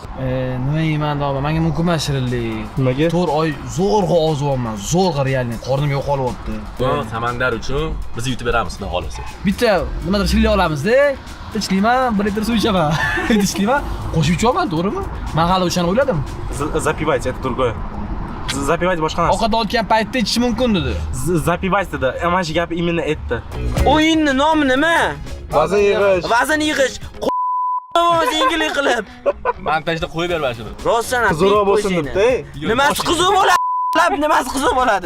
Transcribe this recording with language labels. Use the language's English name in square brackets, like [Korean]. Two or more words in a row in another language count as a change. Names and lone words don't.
[Uzbek] Nima yeyman deyapman? Menga mumkin emas shirinlik. Nimaga? 4 oy zo'rg'a ozyapman. Zo'rg'a realni qornim yo'qolyapti. Samandar uchun biz yutib beramiz, xudo xolasa. Bitta nimadir shirinlik olamiz-da. Ichlayman, 1 litr suv ichaman. Ichlayman, qo'shib ichaman, to'g'rimi? Men hali o'shani o'yladim. [Russian] Запивать, это другое. Запивать [Uzbek] boshqa narsa. Ovqat olgan paytda ichish mumkin dedi. Запивать dedi. Mana shu gap именно aytdi. O'yinni nomi nima? Vazn yig'ish. Vazn yig'ish. Yengillik qilib. Montajda qo'yib ber mana shuni. Rostdan Qiziqroq bo'lsin debdi. Nimasi qiziq bo'ladi? Nimasi qiziq bo'ladi?